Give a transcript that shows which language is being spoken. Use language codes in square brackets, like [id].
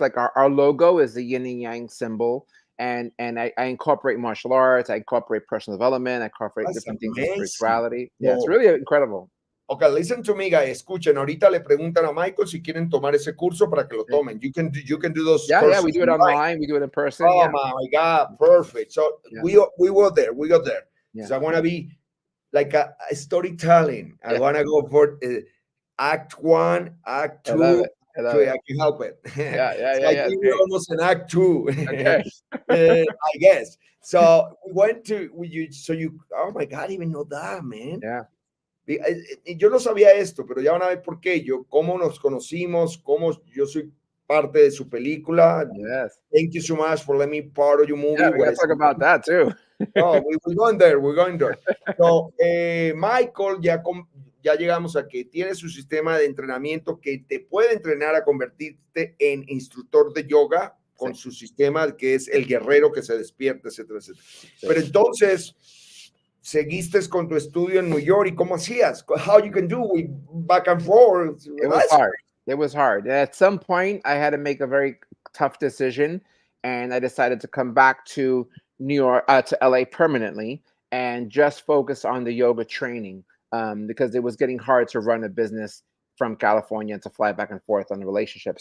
[en] Like our logo is the yin and yang symbol, and I incorporate martial arts, I incorporate personal development, I incorporate different things in spirituality. Yeah, it's really incredible. Okay, listen to me, guys. [es] Escuchen, ahorita le preguntan a Michael si quieren tomar ese curso para que lo tomen. [en] You can do those. Yeah, we do it online. We do it in person. Oh my God, perfect. So we got there. Yeah. So I want to be like a storytelling. I want to go for Act 1, Act 2. I can help it. Yeah. We're almost in Act 2. Okay. I guess. So we went to oh my God, I didn't even know that, man. Yeah. [es] Yo no sabía esto, pero ya van a ver por qué. Cómo nos conocimos, cómo yo soy parte de su película. [en] Yes. Thank you so much for letting me part of your movie. Yeah, we gotta talk about that too. Oh, we're going there, we're going there. [es] So, Michael, ya llegamos a que tiene su sistema de entrenamiento que te puede entrenar a convertirte en instructor de yoga con su sistema que es el guerrero que se despierta, etcétera, etcétera. Pero entonces, seguiste con tu estudio en New York y ¿cómo hacías? [en] How you can do with back and forth? It was hard. It was hard. At some point, I had to make a very tough decision, and I decided to come back to New York, to LA permanently, and just focus on the yoga training because it was getting hard to run a business from California and to fly back and forth on the relationship.